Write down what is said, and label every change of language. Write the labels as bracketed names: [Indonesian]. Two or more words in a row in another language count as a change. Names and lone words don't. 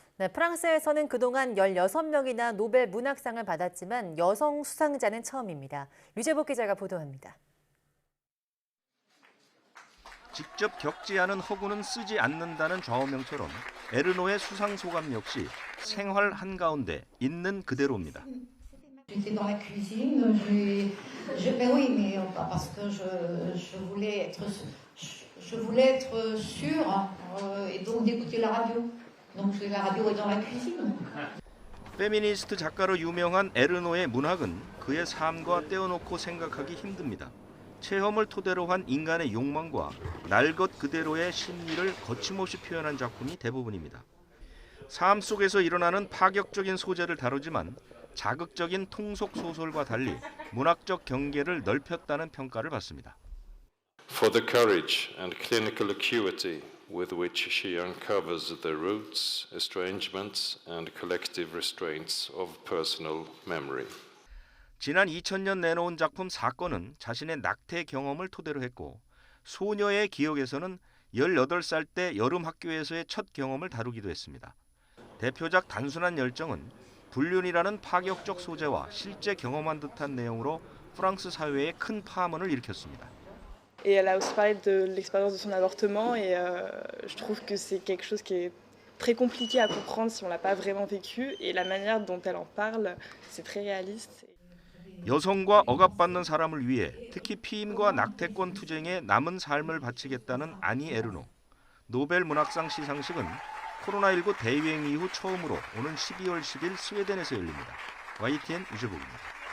[Korean] 네, 프랑스에서는 그동안 16명이나 노벨 문학상을 받았지만 여성 수상자는 처음입니다. 류재복 기자가 보도합니다. 직접 겪지 않은 허구는 쓰지 않는다는 좌우명처럼 에르노의 수상 소감 역시 생활 한가운데 있는 그대로입니다. [French] J'étais dans la cuisine, oui, mais parce que je voulais être sûre et donc d'écouter la radio. Donc la radio est dans la cuisine. [Korean] 페미니스트 작가로 유명한 에르노의 문학은 그의 삶과 떼어놓고 생각하기 힘듭니다. 체험을 토대로 한 인간의 욕망과 날 것 그대로의 심리를 거침없이 표현한 작품이 대부분입니다. 삶 속에서 일어나는 파격적인 소재를 다루지만 자극적인 통속 소설과 달리 문학적 경계를 넓혔다는 평가를 받습니다. [English] For the courage and clinical acuity with which she uncovers the roots, estrangements, and collective restraints of personal memory. [Korean] 지난 2000년 내놓은 작품 사건은 자신의 낙태 경험을 토대로 했고 소녀의 기억에서는 18살 때 여름 학교에서의 첫 경험을 다루기도 했습니다. 대표작 단순한 열정은 불륜이라는 파격적 소재와 실제 경험한 듯한 내용으로 프랑스 사회에 큰 파문을 일으켰습니다. [French] Et elle a aussi parlé de l'expérience de son avortement et je trouve que c'est quelque chose qui est très compliqué à comprendre si on l'a pas vraiment vécu et la manière dont elle en parle, c'est très réaliste. [Korean] 여성과 억압받는 사람을 위해 특히 피임과 낙태권 투쟁에 남은 삶을 바치겠다는 아니 에르노. 노벨 문학상 시상식은 코로나19 대유행 이후 처음으로 오는 12월 10일 스웨덴에서 열립니다. YTN 유재복입니다.